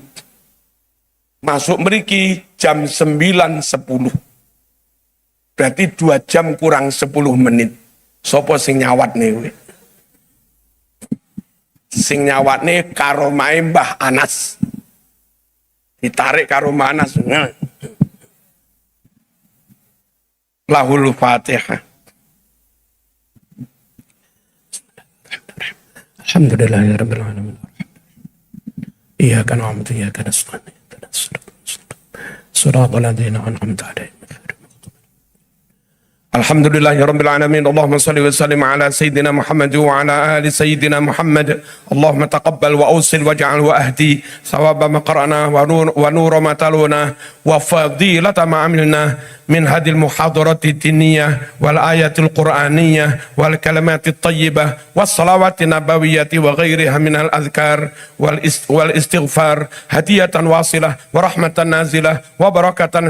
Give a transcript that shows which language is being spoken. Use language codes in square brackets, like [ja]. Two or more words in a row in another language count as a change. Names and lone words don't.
[jv] Masuk mriki jam 9.10. Berarti 2 jam kurang 10 menit. Sopo sing nyawat nih? Sing nyawat nih karo mae Mbah Anas. Ditarik karo Mbah Anas. [ar] له الفاتحة. الحمد لله رب العالمين. إياك نعبد وإياك نستعين. صراط الذين أنعمت عليهم. الحمد لله رب العالمين. اللهم صل وسلم على سيدنا محمد وعلى آل سيدنا محمد. اللهم تقبل وأوصل واجعل وأهد ثواب ما قرأنا ونور ما تلونا وفضيلة ما عملنا من هذه المحاضرة الدينية والآيات القرآنية وال الكلمات الطيبة والصلوات النبوية وغيرها من الأذكار والاستغفار هدية واصلة ورحمة نازلة وبركة